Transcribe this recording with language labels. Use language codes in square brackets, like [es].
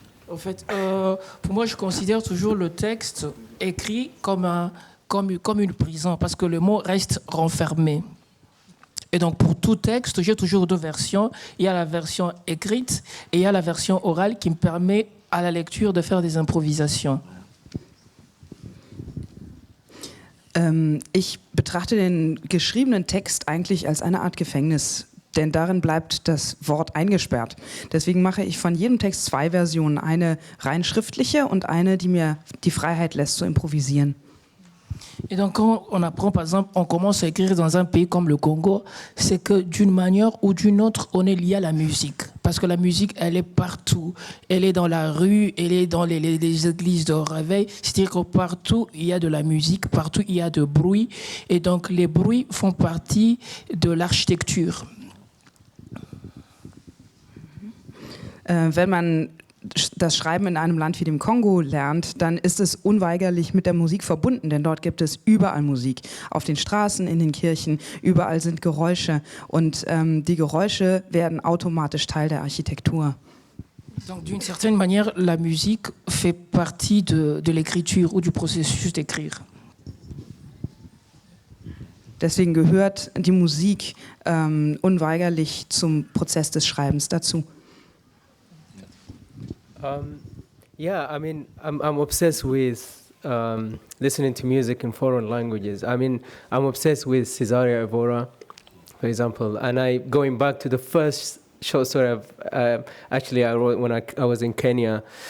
[fr] En fait, pour moi, je considère toujours le texte écrit comme une prison, parce que le mot reste renfermé. Et donc, pour tout texte, j'ai toujours deux versions. Il y a la version écrite et il y a la version orale qui me permet, à la lecture, de faire des improvisations. [de] Ich betrachte den geschriebenen Text eigentlich als eine Art Gefängnis. Denn darin bleibt das Wort eingesperrt. Deswegen mache ich von jedem Text zwei Versionen. Eine rein schriftliche und eine, die mir die Freiheit lässt zu improvisieren. [fr] Et donc, quand on apprend, par exemple, on commence à écrire dans un pays comme le Congo, c'est que d'une manière ou d'une autre, on est lié à la musique. Parce que la musique, elle est partout. Elle est dans la rue, elle est dans les églises de réveil. C'est-à-dire que partout, il y a de la musique, partout, il y a de bruit. Et donc, les bruits font partie de l'architecture. [de] Wenn man das Schreiben in einem Land wie dem Kongo lernt, dann ist es unweigerlich mit der Musik verbunden, denn dort gibt es überall Musik. Auf den Straßen, in den Kirchen, überall sind Geräusche und die Geräusche werden automatisch Teil der Architektur. [fr] Donc, d'une certaine manière, la musique fait partie de l'écriture ou du processus d'écrire. [de] Deswegen gehört die Musik unweigerlich zum Prozess des Schreibens dazu. [en] Yeah, I mean, I'm obsessed with listening to music in foreign languages. I mean, I'm obsessed with Cesaria Evora, for example. And going back to the first short story I wrote when I was in Kenya.